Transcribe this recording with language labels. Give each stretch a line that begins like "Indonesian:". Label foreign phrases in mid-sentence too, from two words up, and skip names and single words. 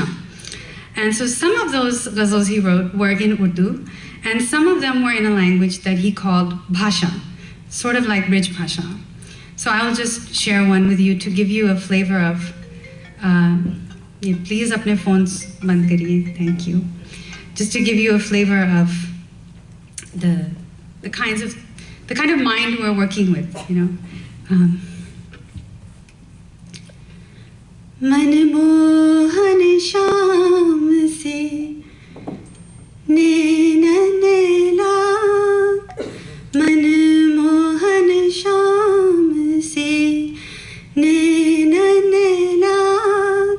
English: And so some of those ghazals he wrote were in Urdu, and some of them were in a language that he called Bhasha, sort of like Brij Bhasha. So I'll just share one with you to give you a flavor of, please
Hindi: अपने फ़ोन्स बंद करिए,
English: thank you. Just to give you a flavor of the kind of mind we're working with,
Braj: मनमोहन श्याम से नैनन लाग मनमोहन श्याम से नैनन लाग